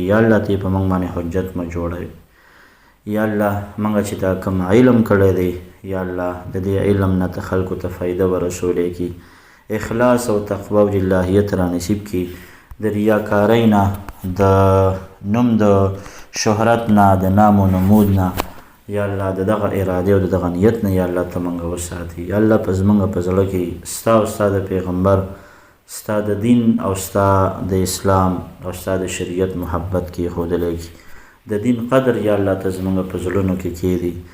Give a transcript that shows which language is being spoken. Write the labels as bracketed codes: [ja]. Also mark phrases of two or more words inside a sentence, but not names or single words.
[ps] یا الله تی په موږ باندې حجت مه جوړوي. یا الله موږ چې دا کوم علم کړی دی، یا الله د دې علم نه ته خلکو ته فایده ورسولی کړي، اخلاص او تقوا او للهیت را نصیب کړي. د ریاکارۍ نه، د نوم د شهرت نه، د نام و نمود نه، یا الله د دغه ارادې او د دغه نیت نه یا الله ته موږ وساتي. یا الله په زموږ په زړه کې ستا او ستا د پیغمبر، ستا د دین او ستا د اسلام او ستا د شریعت محبت کې ښودلی کړي. د دین قدر یا الله ته زموږ په زړونو کې کښېږدي.